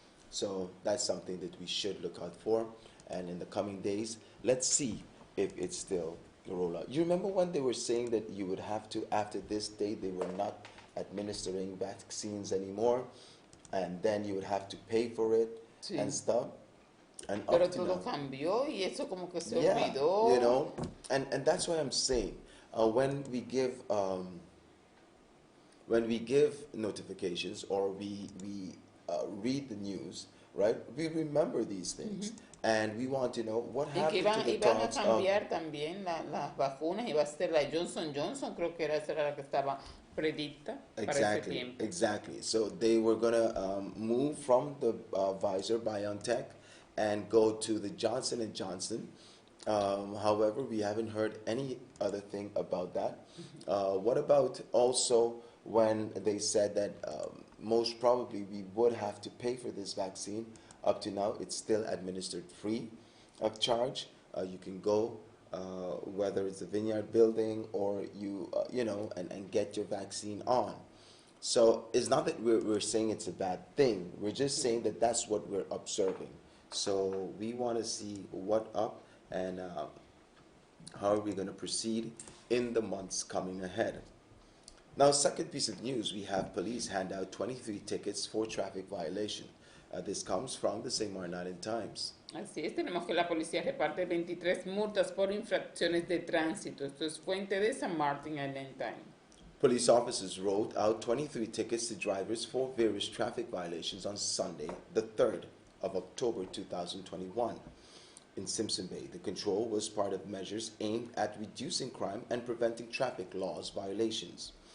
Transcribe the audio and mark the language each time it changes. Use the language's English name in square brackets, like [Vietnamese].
[English] So that's something that we should look out for. And in the coming days, let's see if it's still a rollout. You remember when they were saying that you would have to, after this date, they were not administering vaccines anymore, and then you would have to pay for it and stuff? And [Spanish] Pero todo cambió y eso como que se olvidó. [English] And that's why I'm saying when we give notifications or we read the news, right? We remember these things, and we want to know what happened to the [Spanish] Iban a [English] talks [Spanish] cambiar también las vacunas, iba a ser la Johnson Johnson, creo que esa era la que estaba predicta para ese tiempo. [English] Exactly. So they were gonna move from the Pfizer BioNTech and go to the Johnson & Johnson. However, we haven't heard any other thing about that. What about also when they said that most probably we would have to pay for this vaccine? Up to now, it's still administered free of charge. You can go, whether it's the Vineyard Building or and get your vaccine on. So it's not that we're saying it's a bad thing. We're just saying that that's what we're observing. So we want to see what up and how are we going to proceed in the months coming ahead. Now, second piece of news, we have police hand out 23 tickets for traffic violation. This comes from the St. Martin Island Times. [Spanish] Así es, tenemos que la policía reparte 23 multas por infracciones de tránsito. Esto es fuente de St. Martin Island Times. [English] Police officers wrote out 23 tickets to drivers for various traffic violations on Sunday, the 3rd of October 2021. In Simpson Bay, the control was part of measures aimed at reducing crime and preventing traffic laws violations.